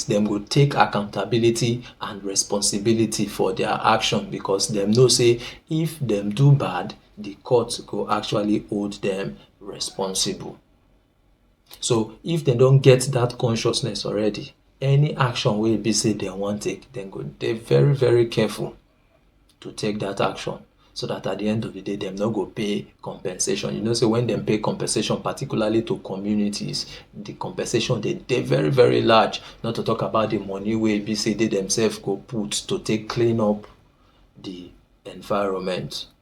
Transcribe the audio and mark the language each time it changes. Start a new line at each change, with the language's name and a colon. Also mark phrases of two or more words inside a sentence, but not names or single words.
Nigerian Pidgin: Dem go take accountability and responsibility for their action, because dem know say if dem do bad, the court go actually hold them responsible. So if dem don get that consciousness already, any action wey be say dem wan take, dem go dey very, very careful to take that action, so that at the end of the day, dem no go pay compensation. You know say when dem pay compensation, particularly to communities, the compensation dey very, very large, not to talk about the money wey be say they themselves go put to take clean up the environment.